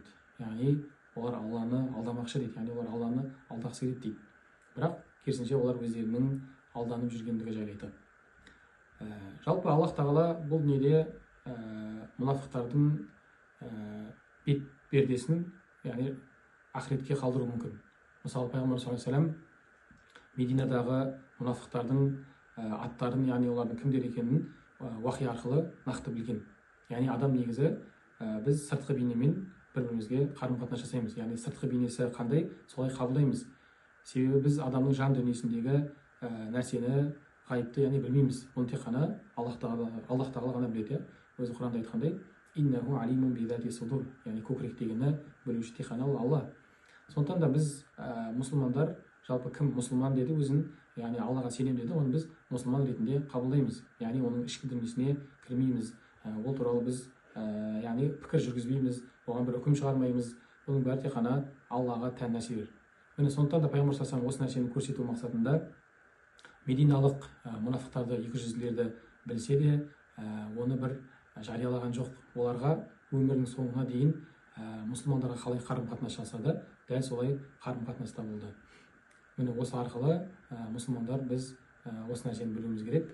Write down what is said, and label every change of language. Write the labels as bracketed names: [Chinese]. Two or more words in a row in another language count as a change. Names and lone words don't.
[Kazakh] Яғни олар Алланы алдамақшы дейді, яғни олар Алланы алдағысы келеді дейді. Бірақ керісінше олар өздерінің алданып жүргендігі жайлы айтады. Жалпы Аллах Тағала бұл дүниеде мұнафықтардың бет пердесін, яғни ақыретке қалдыру мүмкін. Мысалы, Пайғамбар [Arabic] صلى الله عليه وسلم [Kazakh] Мединадағы мұнафықтардың аттарын, яғни олардың кімдер екенін уахи арқылы нақты білген. Яғни адам негізі біз сыртқы бейнемен бір-бірімізге қарым-қатынас жасаймыз. Яғни сыртқы бейнесі қандай, солай қабылдаймыз. Себебі біз адамның жан дүниесіндегі нәрсені, ғайыпты, яғни білмейміз. Оны тек қана Аллах Тағала ғана біледі. Өзі Құранда айтқандай, [Arabic] إنه عليم بذات الصدور, [Kazakh] яғни көкіректегіні білуші тек қана Алла. Сондықтан да біз мұсылмандар, жалпы кім мұсылман деді өзін, яғни Аллаға сенем деді, оны біз мұсылман ретінде қабылдаймыз. Яғни оның ішкі дүниесіне кірмейміз. Ол туралы біз яғни пікір жүргізбейміз, оған бір үкім шығармаймыз. Бұның бәрі тек қана Аллаға тән нәрселер. Міне сондықтан да Пайғамбар [Arabic] صلى الله عليه وسلم [Kazakh] осы нәрсені көрсету мақсатында мединалық мұнафықтарды, 200-лерді білсе де, оны бір жариялаған жоқ. Оларға өмірінің соңына дейін мұсылмандарға қалай қарым-қатынас жасады, дәл солай қарым-қатынаста болды. Міне осы арқылы мұсылмандар біз осы нәрсені білуіміз керек.